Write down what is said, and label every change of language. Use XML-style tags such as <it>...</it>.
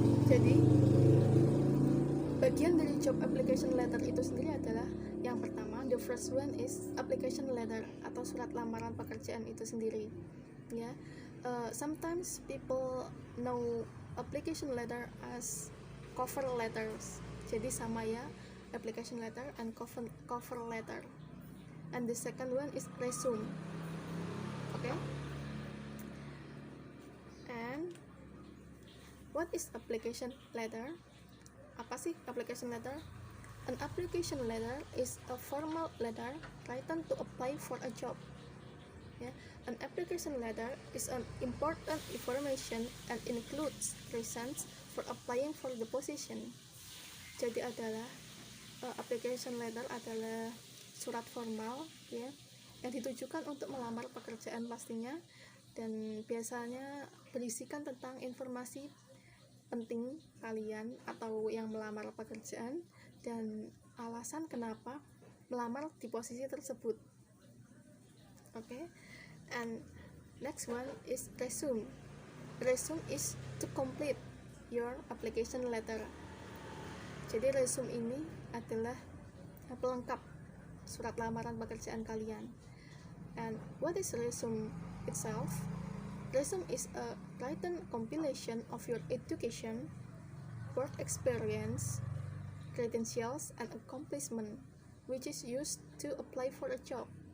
<id>Jadi bagian dari job application letter itu sendiri adalah yang pertama,</id> <en>the first one is application letter</en> <id>atau surat lamaran pekerjaan itu sendiri.</id> <en>Ya, sometimes people know application letter as cover letters.</en> <id>Jadi sama ya, application letter and cover letter.</id> <en>And the second one is resume. Okay? And what is application letter?</en> <id>Apa sih</id> <en>application letter? An application letter is a formal letter written to apply for a job. Yeah. An application letter is an important information and includes reasons for applying for the position.</en> <id>Jadi adalah application letter adalah surat formal ya, yang ditujukan untuk melamar pekerjaan pastinya, dan biasanya berisikan tentang informasi penting kalian atau yang melamar pekerjaan dan alasan kenapa melamar di posisi tersebut.</id> <en>Okay, and next one is resume. Resume is to complete your application letter.</en> <id>Jadi resume ini adalah pelengkap surat lamaran pekerjaan kalian.</id> <en>And what is resume itself? Resume is a written compilation of your education, work experience, credentials, and accomplishment, which is used to apply for a job.</en>